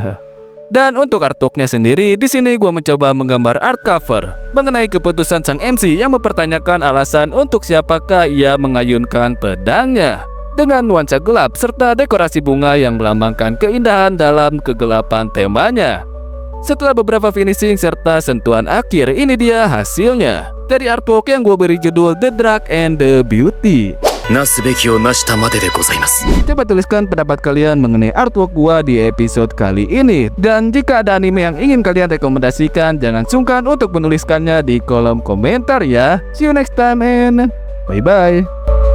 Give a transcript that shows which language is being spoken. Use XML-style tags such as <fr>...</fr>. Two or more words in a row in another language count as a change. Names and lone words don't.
<id>Dan untuk artworknya sendiri, di sini gua mencoba menggambar</id> <en>art cover</en> <id>mengenai keputusan sang MC yang mempertanyakan alasan untuk siapakah ia mengayunkan pedangnya, dengan nuansa gelap serta dekorasi bunga yang melambangkan keindahan dalam kegelapan temanya. Setelah beberapa finishing serta sentuhan akhir, ini dia hasilnya dari artwork yang gue beri judul The Dark and the Beauty.</id> <ja>なすべきをなしたまででございます。</ja> <id>Coba tuliskan pendapat kalian mengenai artwork gua di episode kali ini. Dan jika ada anime yang ingin kalian rekomendasikan, jangan sungkan untuk menuliskannya di kolom komentar ya.</id> <en>See you next time and bye bye.</en>